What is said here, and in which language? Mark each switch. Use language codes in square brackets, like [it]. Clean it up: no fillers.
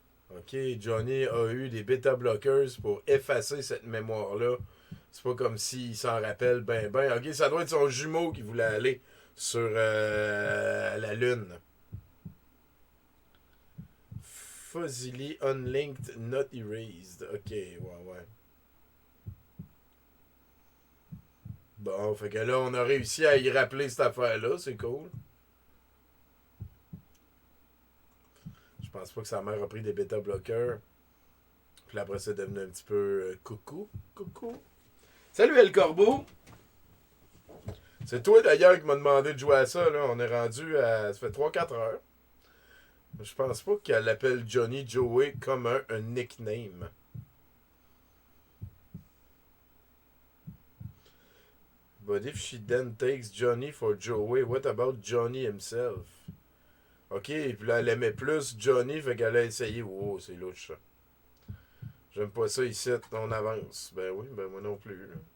[fr] Ok, Johnny a eu des bêta-blockers pour effacer cette mémoire-là. C'est pas comme s'il s'en rappelle ben. Ok, ça doit être son jumeau qui voulait aller sur la Lune. [en] Fuzzily unlinked, not erased. [fr] Ok, ouais. Bon, fait que là, on a réussi à y rappeler cette affaire-là, c'est cool. Je pense pas que sa mère a pris des bêta-bloqueurs. Puis après, c'est devenu un petit peu coucou. Salut, El Corbeau! C'est toi d'ailleurs qui m'a demandé de jouer à ça, là. On est rendu à. Ça fait 3-4 heures. Je pense pas qu'elle l'appelle Johnny Joey comme un nickname. [en] But if she then takes Johnny for Joey, what about Johnny himself? [fr] Ok, puis là, elle aimait plus Johnny, fait qu'elle a essayé. Oh, c'est louche, ça. J'aime pas ça ici, on avance. Ben oui, ben moi non plus. Là.